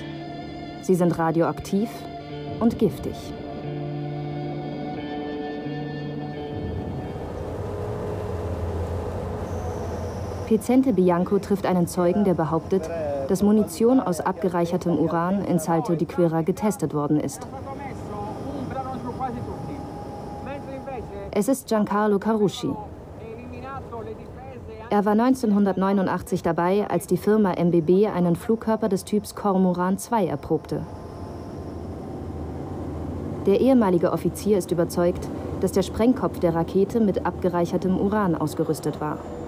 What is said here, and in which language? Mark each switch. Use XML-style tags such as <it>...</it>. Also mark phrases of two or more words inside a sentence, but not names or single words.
<de>Sie sind radioaktiv und giftig. Picente Bianco trifft einen Zeugen, der behauptet, dass Munition aus abgereichertem Uran in Salto di Quirra getestet worden ist. Es ist Giancarlo Carusci. Er war 1989 dabei, als die Firma MBB einen Flugkörper des Typs Cormoran 2 erprobte. Der ehemalige Offizier ist überzeugt, dass der Sprengkopf der Rakete mit abgereichertem Uran ausgerüstet war.</de>